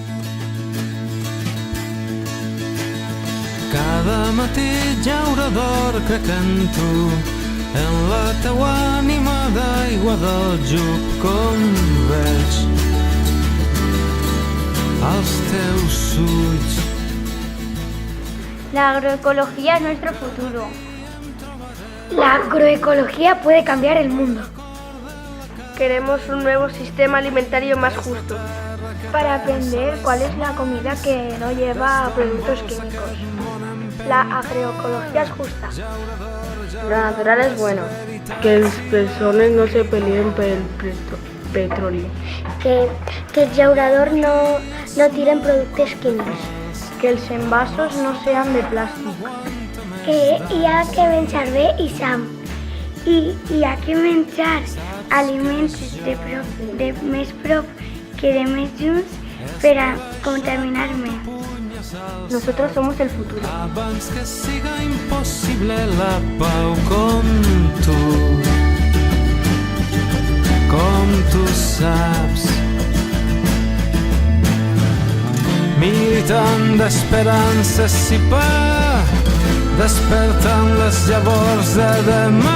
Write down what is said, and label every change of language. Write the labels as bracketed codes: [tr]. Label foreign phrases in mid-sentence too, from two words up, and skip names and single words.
[ca] Cada matí llaurador crec en tu, en la teua ànima d'aigua del Jup com veig als teus ulls. [es] La agroecología es nuestro futuro. La agroecología puede cambiar el mundo. Queremos un nuevo sistema alimentario más justo. Para aprender cuál es la comida que no lleva productos químicos. La agroecología es justa. Lo natural es bueno. Que las personas no se peleen por el petróleo. Que el llaurador no tiren productos químicos. [ca] Que els envasos no sean de plàstic. Que hi ha que menjar bé i sam. I hi ha que menjar aliments de més prop que de més junts per a contaminar menys. [es] Nosotros somos el futuro. [ca] Abans que siga impossible la pau com tu saps. Militant d'esperances si pa, despertant les llavors de demà.